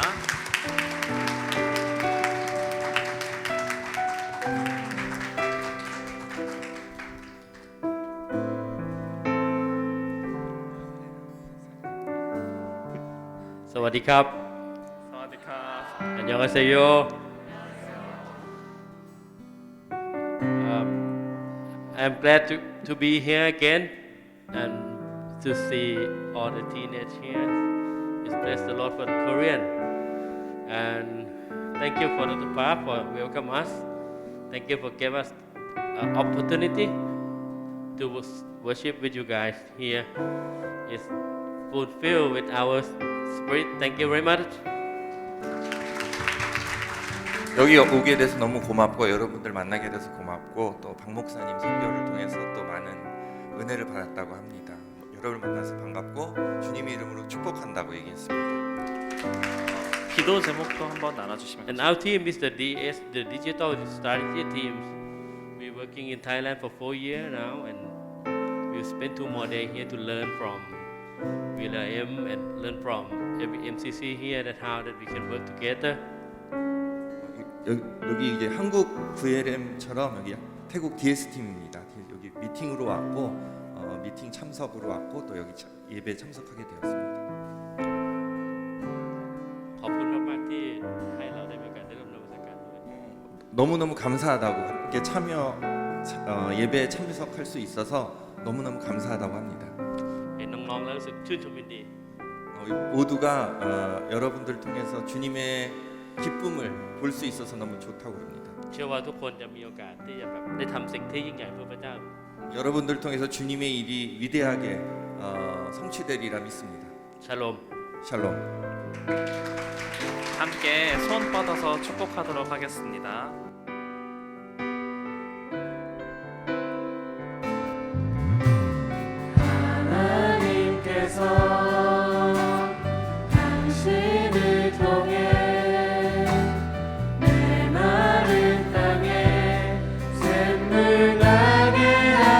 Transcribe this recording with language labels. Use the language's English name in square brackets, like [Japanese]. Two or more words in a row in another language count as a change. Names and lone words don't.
[Thai] 사와디캅. 사와디캅. [Korean] 안녕하세요. [English] I'm glad to be here again and to see all the teenage here. Just bless the Lord for the Korean and thank you for the Papa for welcome us. Thank you for giving us opportunity to worship with you guys here is fulfilled with our spirit. Thank you very much. [Korean] 여기 오게 돼서 너무 고맙고 여러분들 만나게 돼서 고맙고 또 박 목사님 선교를 통해서 또 많은 은혜를 받았다고 합니다. 여러분을 만나서 반갑고 주님의 이름으로 축복한다고 얘기했습니다. 기도 제목도 한번 나눠주시면 [English] And our team is the DS, the digital strategy team. We're working in Thailand for 4 years now, and we'll spend 2 more days here to learn from Will.i.am and learn from every MCC here that how that we can work together. [Korean] 여기 이게 한국 VLM처럼 여기 태국 DS 팀입니다. 여기 미팅으로 왔고 미팅 참석으로 왔고 또 여기 예배 참석하게 되었습니다. [Thai] ขอบคุณมากๆที่ให้เราได้มีโอกาสได้ร่วมนมัสการด้วย [Korean] 너무너무 감사하다고 함께 예배에 참석할 수 있어서 너무너무 감사하다고 합니다. [Thai] เห็นน้องๆแล้วรู้สึกชื่นชมยินดี [Korean] 모두가 여러분들 통해서 주님의 기쁨을 볼 수 있어서 너무 좋다고 그럽니다. [Thai] เชื่อว่าทุกคนจะมีโอกาสที่จะแบบได้ทำสิ่งที่ยิ่งใหญ่เพื่อพระเจ้า [Korean] 여러분들 통해서 주님의 일이 위대하게 성취되리라 믿습니다. 샬롬. 샬롬. 함께 손 뻗어서 축복하도록 하겠습니다. 하나님께서 당신을 통해 내 마른 땅에 샘물 나게